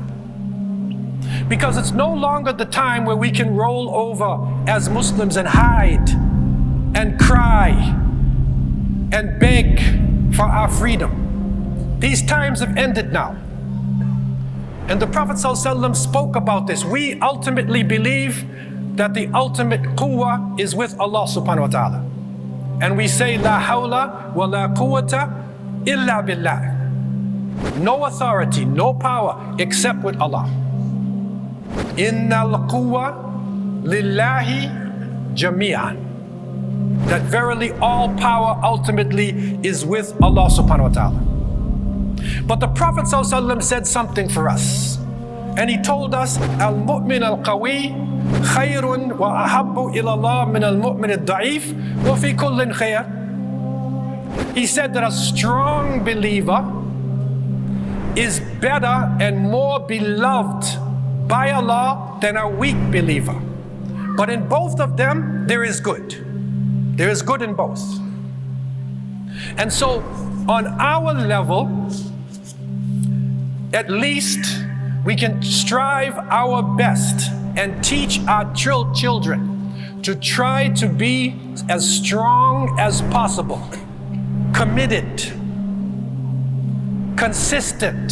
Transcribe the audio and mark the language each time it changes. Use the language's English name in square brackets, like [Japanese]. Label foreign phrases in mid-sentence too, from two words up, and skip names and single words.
[English] Because it's no longer the time where we can roll over as Muslims and hide and cry and beg for our freedom. These times have ended now. And the Prophet ﷺ spoke about this. We ultimately believe that the ultimate quwwa is with Allah [Arabic] سبحانه وتعالى. [English] And we say, [Arabic] لا حول ولا قوة إلا بالله. [English] No authority, no power except with Allah. [Arabic] إن القوة لله جميعا. [English] That verily all power ultimately is with Allah [Arabic] سبحانه وتعالى. [English] But the Prophet ﷺ said something for us. And he told us, [Arabic] المؤمن القوي خير وأحب إلى الله من المؤمن الضعيف وفي كل خير. [English] He said that a strong believer is better and more beloved by Allah than a weak believer. But in both of them, there is good. There is good in both. And so, on our level, at least we can strive our best and teach our children to try to be as strong as possible, committed, consistent.